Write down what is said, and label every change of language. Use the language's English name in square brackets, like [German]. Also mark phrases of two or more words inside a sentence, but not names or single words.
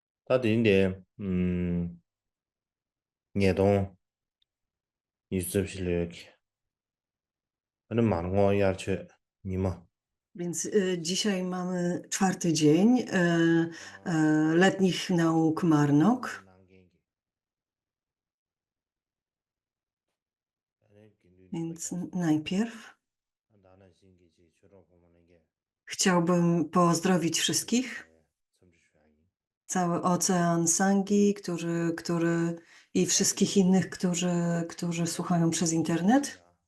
[Polish] 다들 인데 예동 유습실력 하는 많은 거 야채 니마 Więc dzisiaj mamy czwarty dzień letnich nauk Marnok. Więc najpierw chciałbym pozdrowić wszystkich, cały ocean Sangi, który i wszystkich innych, którzy słuchają przez internet.